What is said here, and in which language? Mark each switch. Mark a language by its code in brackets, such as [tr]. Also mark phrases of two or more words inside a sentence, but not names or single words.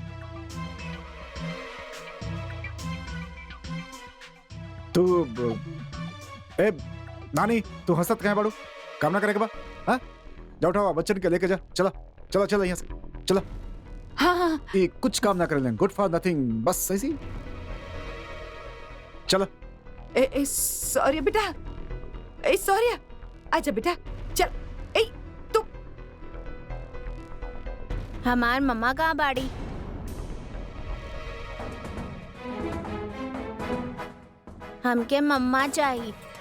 [bho] तू ए नानी तू हंसत कहे बाड़ू काम ना करे के बा हाँ जा उठाओ बच्चन के लेके जा चला चला चला यहाँ से चला। हाँ हाँ ये कुछ काम ना करे [en] good for nothing [bho] बस ऐसी चला। ए सॉरी बेटा, ए सॉरी आजा बेटा चल। ए तू हमार मम्मा कहाँ बाड़ी? हमके मम्मा चाहिए।